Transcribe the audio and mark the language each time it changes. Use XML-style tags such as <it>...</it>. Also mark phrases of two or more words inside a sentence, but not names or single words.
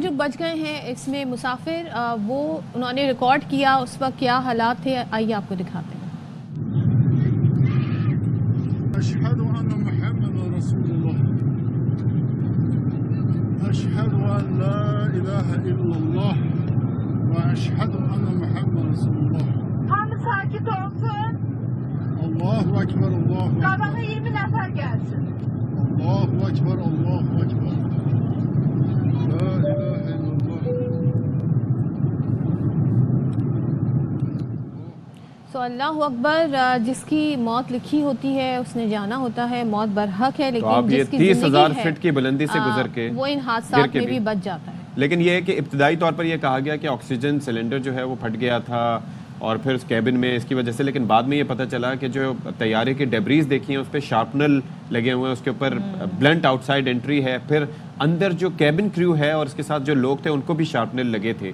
<ur>وہ جو بچ گئے ہیں اس میں مسافر وہ انہوں نے ریکارڈ کیا اس وقت کیا حالات تھے, آئیے آپ کو دکھاتے ہیں.</ur> <ar>اشہد ان محمد رسول اللہ, اشہد ان لا الہ الا اللہ واشهد ان محمد رسول الله.</ar> <tr>Tam sakit olsun.</tr> <ar>الله أكبر، الله أكبر.</ar> <tr>Kabana 20 nefer gelsin.</tr> <ar>الله أكبر، الله أكبر. لا إله إلا الله.</ar> <ur>سو</ur> <ar>اللہ اکبر,</ar> <ur>جس کی موت لکھی ہوتی ہے اس نے جانا ہوتا ہے, موت برحق ہے, لیکن جس کی 30,000 فٹ کی بلندی سے گزر کے وہ ان حادثات میں بھی بچ جاتا ہے. لیکن یہ ہے کہ ابتدائی طور پر یہ کہا گیا کہ</ur> <en>oxygen cylinder</en> <ur>جو ہے وہ پھٹ گیا تھا اور پھر اس کیبن میں اس کی وجہ سے, لیکن بعد میں یہ پتہ چلا کہ جو طیارے کی ڈیبریز دیکھی ہیں اس پہ شارپنر لگے ہوئے ہیں, اس کے اوپر</ur> <en>blunt outside entry</en> <ur>ہے, پھر اندر جو</ur> <en>cabin crew</en> <ur>ہے اور اس کے ساتھ جو لوگ تھے ان کو بھی شارپنر لگے تھے.</ur>